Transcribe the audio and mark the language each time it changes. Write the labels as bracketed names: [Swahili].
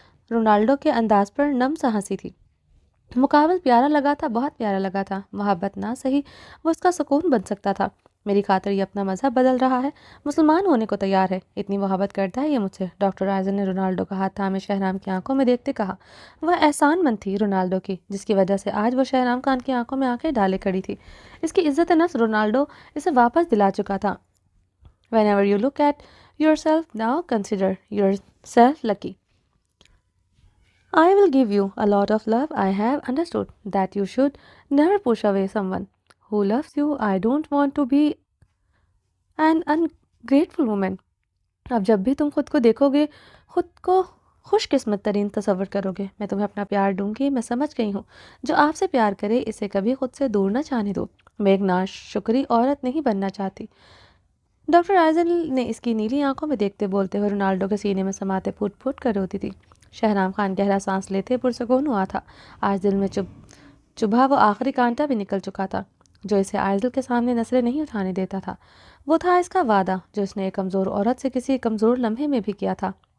[Urdu] Ronaldo کے انداز پر نم سا ہنسی تھی۔ مقابل پیارا لگا تھا، بہت پیارا لگا تھا۔ محبت نہ سہی، وہ اس کا سکون بن سکتا تھا۔ میری خاطر یہ اپنا مذہب بدل رہا ہے، مسلمان ہونے کو تیار ہے، اتنی محبت کرتا ہے یہ مجھ سے۔ ڈاکٹر آئزل نے رونالڈو کا ہاتھ تھامے شہرام کی آنکھوں میں دیکھتے کہا۔ وہ احسان مند تھی رونالڈو کی، جس کی وجہ سے آج وہ شہرام خان کی آنکھوں میں آنکھیں ڈالے کھڑی تھی۔ اس کی عزت نفس رونالڈو اسے واپس دلا چکا تھا۔ [English] Whenever you look at yourself now, consider yourself lucky. I will give you a lot of love. I have understood that you should never push away someone who loves you. I don't want to be an ungrateful woman. [Urdu] اب جب بھی تم خود کو دیکھو گے، خود کو خوش قسمت ترین تصور کرو گے۔ میں تمہیں اپنا پیار دوں گی، میں سمجھ گئی ہوں۔ جو آپ سے پیار کرے اسے کبھی خود سے دور نہ جانے دو۔ میں ایک ناشکری عورت نہیں بننا چاہتی۔ ڈاکٹر آئزل نے اس کی نیلی آنکھوں میں دیکھتے بولتے ہوئے رونالڈو کے سینے میں سماتے پھوٹ پھوٹ کر روتی تھی۔ شہرام خان گہرا سانس لیتے پرسکون ہوا تھا۔ آج دل میں چبھا وہ آخری کانٹا بھی نکل چکا تھا جو اسے آئزل کے سامنے نظریں نہیں اٹھانے دیتا تھا۔ وہ تھا اس کا وعدہ جو اس نے ایک کمزور عورت سے کسی کمزور لمحے میں بھی کیا تھا۔